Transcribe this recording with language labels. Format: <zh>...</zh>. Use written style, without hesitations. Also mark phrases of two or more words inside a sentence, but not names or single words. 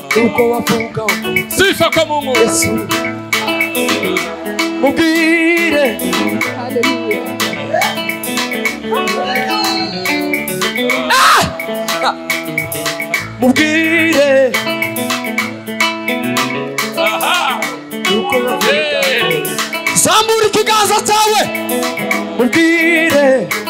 <rw>nuko wavuga</rw> <sw>sifa kwa Mungu.</sw> <rw>Yesu mubwire haleluya mubwire nuko wavuga zambura ikiganza cyawe mubwire</rw>